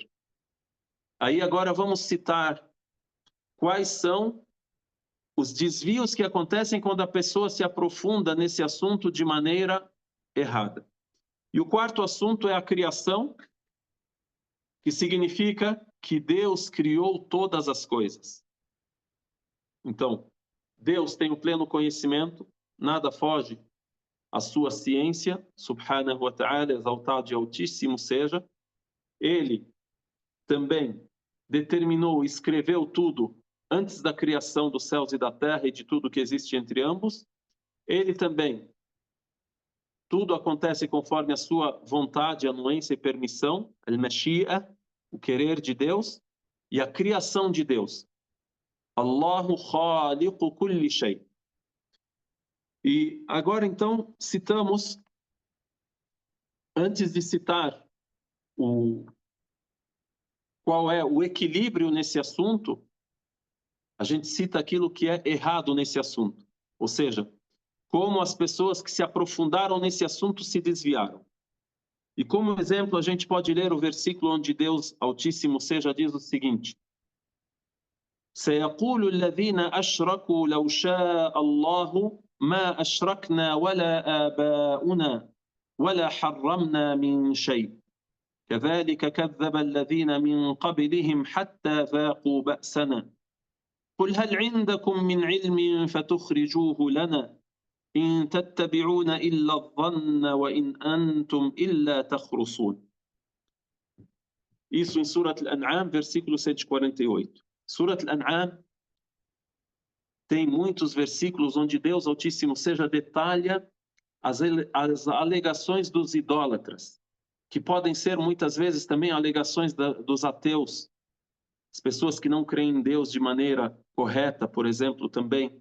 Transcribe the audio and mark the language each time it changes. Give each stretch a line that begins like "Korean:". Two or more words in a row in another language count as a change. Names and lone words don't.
Portuguese: Aí agora vamos citar quais são os desvios que acontecem quando a pessoa se aprofunda nesse assunto de maneira errada. E o quarto assunto é a criação, que significa que Deus criou todas as coisas. Então, Deus tem o pleno conhecimento, nada foge à sua ciência,
Arabic: سبحانه وتعالى,
Portuguese: exaltado e altíssimo seja. Ele também determinou, escreveu tudo antes da criação dos céus e da terra e de tudo que existe entre ambos. Ele também, tudo acontece conforme a sua vontade, anuência e permissão, al-mashi'a, o querer de Deus, e a criação de Deus.
Arabic: الله خالق كل شيء.
Portuguese: E agora então citamos, antes de citar qual é o equilíbrio nesse assunto, a gente cita aquilo que é errado nesse assunto. Ou seja, como as pessoas que se aprofundaram nesse assunto se desviaram. E como exemplo, a gente pode ler o versículo onde Deus Altíssimo seja diz o seguinte:
Arabic: سيقول الذين أشركوا لو شاء الله ما أشركنا ولا آباؤنا ولا حرمنا من شيء كذلك كذب الذين من قبلهم حتى ذاقوا بأسنا قل هل عندكم من علم فتخرجوه لنا إن تتبعون إلا الظن وإن أنتم إلا تخرصون.
Portuguese: Isso em Surat Al-An'am, versículo 148. Surat Al-An'am tem muitos versículos onde Deus Altíssimo seja detalha as alegações dos idólatras, que podem ser muitas vezes também alegações dos ateus, as pessoas que não creem em Deus de maneira correta, por exemplo, também.